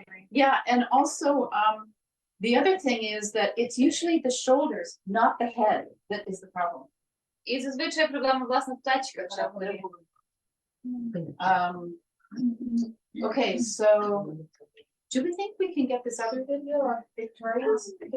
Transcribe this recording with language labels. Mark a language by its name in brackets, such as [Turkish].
[English] Yeah, and also, the other thing is that it's usually the shoulders, not the head, that is the problem. [Ukrainian] І зазвичай проблема, власне, в плечиках ще буде. [English] Okay, so do we think we can get this other video of Victoria's?